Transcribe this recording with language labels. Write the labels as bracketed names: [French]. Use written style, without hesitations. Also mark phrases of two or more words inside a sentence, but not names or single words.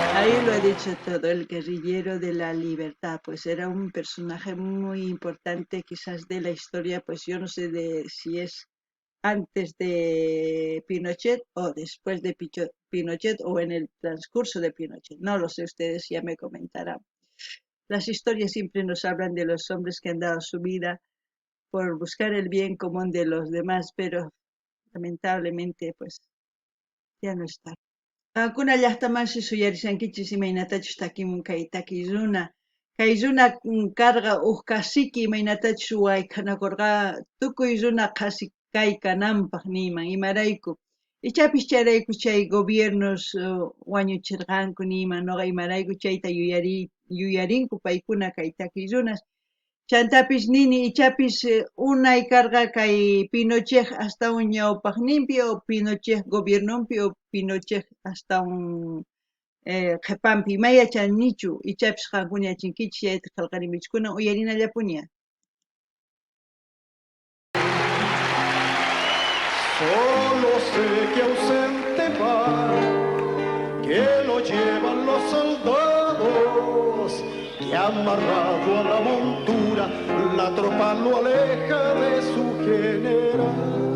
[Spanish] Ahí lo ha dicho todo, el guerrillero de la libertad, pues era un personaje muy importante quizás de la historia, pues yo no sé si es antes de Pinochet o después de Pinochet o en el transcurso de Pinochet, no lo sé, ustedes ya me comentarán. Las historias siempre nos hablan de los hombres que han dado su vida por buscar el bien común de los demás, pero lamentablemente pues ya no está. [Quechua] Kuna llaqtamanshi suyarisankichis imaynatachus takimun kay runa. Kay runa karqa huk kasiki imaynatachus wayk'anakurqa tukuy runa qasi kaykananpaq niyman imarayku. Ichapis chayrayku chay gobiernos wañuchirqanku niyman noqa imarayku chayta yuyarinku paykuna kay takiy runas. Chantapis nini ichapis unay karqa kay Pinochet [Spanish] hasta un [Quechua] ñawpaqninpi o Pinochet gobiernopi o Pinochet [Spanish] hasta un [Quechua] qhipanpi mayachanichu ichapis qankuna yachankichis chayta qillqarimichkuna uyarinallapuña. [Spanish] Solo sé que ausente va, que lo llevan los soldados, que amarrado a la montura la tropa lo aleja de su general.